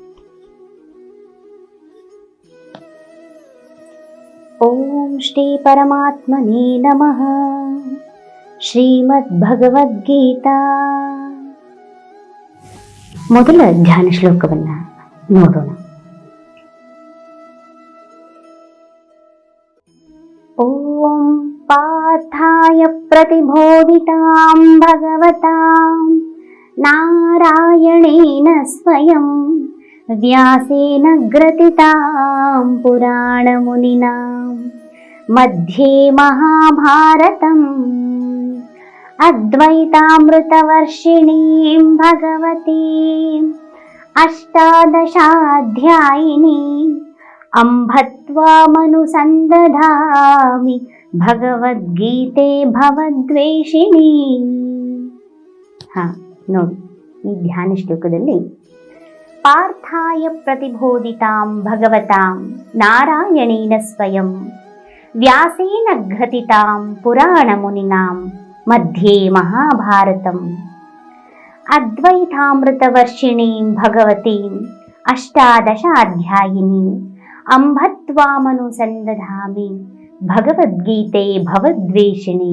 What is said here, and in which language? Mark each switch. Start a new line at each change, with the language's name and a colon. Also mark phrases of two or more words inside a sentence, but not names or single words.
Sanskrit: ಓಂ ಶ್ರೀ ಪರಮಾತ್ಮನೇ ನಮಃ. ಶ್ರೀಮದ್ ಭಗವದ್ಗೀತಾ.
Kannada: ಮೊದಲ ಧ್ಯಾನ ಶ್ಲೋಕವನ್ನ ನೋಡೋಣ.
Sanskrit: ಓಂ ಪಾರ್ಥಾಯ ಪ್ರತಿಬೋಧಿತಾಂ ಭಗವತಾಂ ನಾರಾಯಣೇನ ಸ್ವಯಂ ವ್ಯಾಸೇನ ಗ್ರಥಿತಾಂ ಪುರಾಣ ಮುನಿನಾ ಮಧ್ಯೆ ಮಹಾಭಾರತಂ ಅದ್ವೈತಾಮೃತವರ್ಷಿಣೀಂ ಭಗವತೀಂ ಅಷ್ಟಾದಶಾಧ್ಯಾಯಿನೀಂ ಅಂಬತ್ವಾಮನುಸಂದಧಾಮಿ ಭಗವದ್ಗೀತೆ ಭವದ್ವೇಷಿಣೀ.
Kannada: ನೋಡಿ, ಈ ಧ್ಯಾನ ಶ್ಲೋಕದಲ್ಲಿ
Sanskrit: ಪಾರ್ಥಾಯ ಪ್ರತಿಬೋಧಿತಾಂ ಭಗವತಾಂ ನಾರಾಯಣೇನ ಸ್ವಯಂ ವ್ಯಾಸೇನ ಗ್ರಥಿತಾಂ ಪುರಾಣ ಮುನಿನಾಂ ಮಧ್ಯೆ ಮಹಾಭಾರತಂ ಅದ್ವೈತಾಮೃತವರ್ಷಿಣೀಂ ಭಗವತೀಂ ಅಷ್ಟಾದಶಾಧ್ಯಾಯಿನೀಂ ಅಂಬತ್ವಾಮನುಸಂದಧಾಮಿ ಭಗವದ್ಗೀತೆ ಭವದ್ವೇಷಿಣೀ.